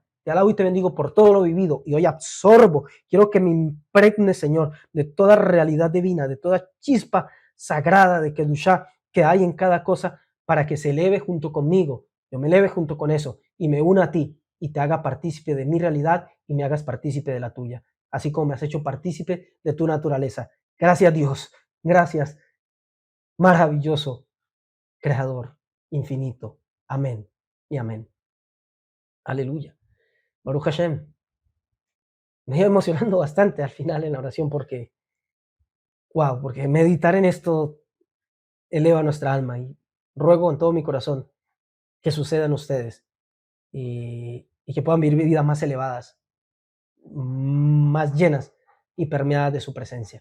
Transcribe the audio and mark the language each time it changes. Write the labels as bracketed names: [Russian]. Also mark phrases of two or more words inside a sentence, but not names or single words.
[Spanish] Te alabo y te bendigo por todo lo vivido y hoy absorbo. Quiero que me impregne, Señor, de toda realidad divina, de toda chispa sagrada de Kedushá que hay en cada cosa para que se eleve junto conmigo, yo me eleve junto con eso y me una a ti y te haga partícipe de mi realidad y me hagas partícipe de la tuya, así como me has hecho partícipe de tu naturaleza. Gracias Dios, gracias, maravilloso, creador, infinito. Amén y amén. Aleluya. [Hebrew] ברוך השם. [Spanish] Me iba emocionando bastante al final en la oración porque, wow, porque meditar en esto eleva nuestra alma y ruego en todo mi corazón que sucedan ustedes y que puedan vivir vidas más elevadas, más llenas y permeadas de su presencia.